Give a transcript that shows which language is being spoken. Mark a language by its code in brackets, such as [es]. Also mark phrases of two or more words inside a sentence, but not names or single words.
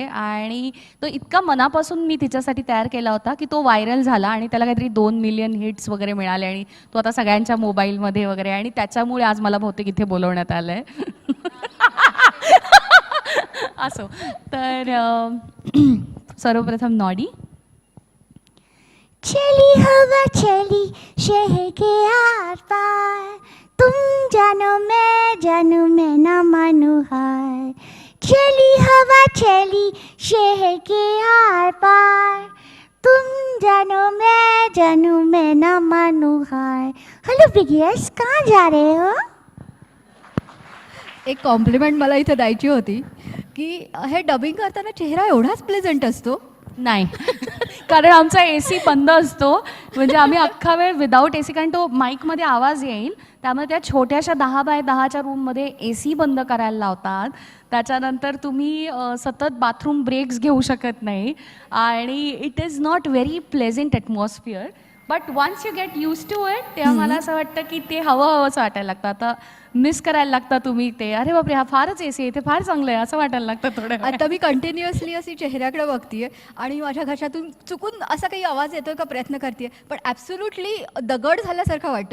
[mr] आणि तो इतका मनापासून मी तिच्यासाठी तयार केला होता की तो व्हायरल झाला आणि त्याला काहीतरी 2 मिलियन हिट्स वगैरे मिळाले आणि तो आता सगळ्यांच्या मोबाईलमध्ये वगैरे, आणि त्याच्यामुळे आज मला बहुतेक इथे बोलवण्यात आलं आहे. असो, तर सर्वप्रथम नॉडी. [hi] चली हवा चली शहर के आर पार, तुम जानो मैं ना मानू हार. चली हवा चली शहर के आर पार, तुम जानो मैं ना मानू हार. हेलो बिगियर्स, कहाँ जा रहे हो? [mr] एक कॉम्प्लिमेंट मला इथं द्यायची होती की हे डबिंग करताना चेहरा एवढाच प्लेझंट असतो? नाही, कारण आमचा AC बंद असतो, म्हणजे आम्ही अख्खा वेळ [en] without AC, [mr] कारण तो माईकमध्ये आवाज येईल त्यामुळे त्या छोट्याशा 10 बाय 10च्या रूममध्ये AC बंद करायला लावतात. त्याच्यानंतर तुम्ही सतत [en] bathroom breaks [mr] घेऊ शकत नाही आणि [en] it is not very pleasant atmosphere. but once you get used to it [mr] तेव्हा मला असं वाटतं की ते हवंसं वाटायला लागतं. आता मिस करायला लागतं तुम्ही ते, अरे बापरे हा फारच AC आहे, ते फार चांगलं आहे असं वाटायला लागतं थोडं. आता मी कंटिन्युअसली अशी चेहऱ्याकडे बघतीये आणि माझ्या घशातून चुकून असा काही आवाज येतोय का प्रयत्न करते, पण ॲब्सोल्युटली दगड झाल्यासारखं वाटतं.